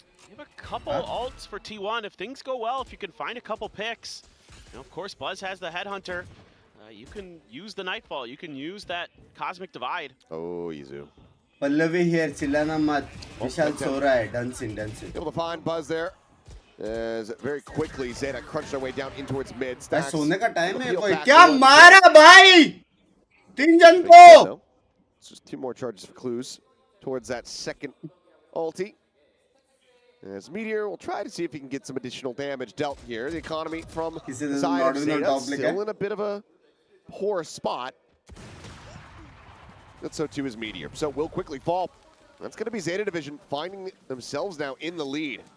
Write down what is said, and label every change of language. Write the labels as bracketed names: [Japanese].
[English] You have a couple ults for T1. If things go well, if you can find a couple picks, you know, of course Buzz has the Headhunter. You can use the Nightfall. You can use that Cosmic Divide. Oh, Izu. [Hindi] Pallavi here, chillana mat. Vishal so raha hai. Dancing. [English] Able to find Buzz there. As very quickly Zeta crunched their way down in towards mid. Stacks. [Hindi] सोने का time है कोई क्या मारा भाई 3 जन को. [English] It's just 2 more charges for clues towards that second ulti. As Meteor will try to see if he can get some additional damage dealt here. The economy from the side of Zeta still in a bit of a poor spot. But so too is Meteor. So will quickly fall. That's going to be Zeta Division finding themselves now in the lead.